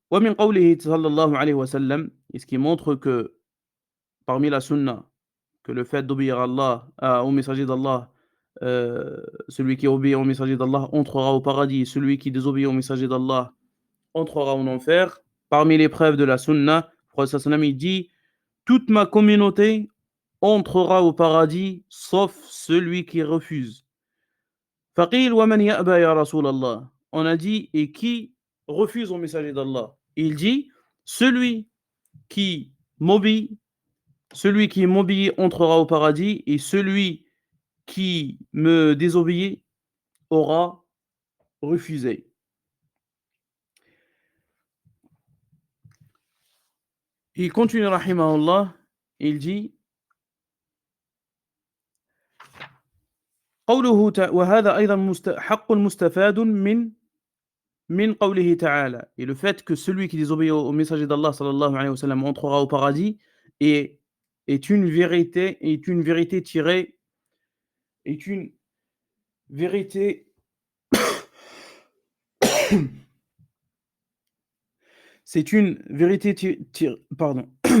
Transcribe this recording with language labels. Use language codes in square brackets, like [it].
[ar] ومن قوله صلى الله عليه وسلم, [fr] et ce qui montre que parmi la sunna, que le fait d'obéir à Allah, au messager d'Allah, celui qui obéit au messager d'Allah entrera au paradis, celui qui désobéit au messager d'Allah entrera en enfer. Parmi les preuves de la sunna, le prophète sallam il dit, toute ma communauté entrera au paradis sauf celui qui refuse. [ar] فقيل ومن يأبى يا رسول الله. [fr] On a dit, et qui refuse au messager d'Allah? Il dit, celui qui celui qui m'obéit entrera au paradis, et celui qui me désobéit aura refusé. Il continue, rahimahullah, il dit [ar] قوله وهذا أيضا حق مستفاد من قوله تعالى. [fr] Et le fait que celui qui désobéit au messager d'Allah sallallahu alayhi wa sallam entrera au paradis est, est une vérité tirée, est une vérité, c'est une vérité pardon.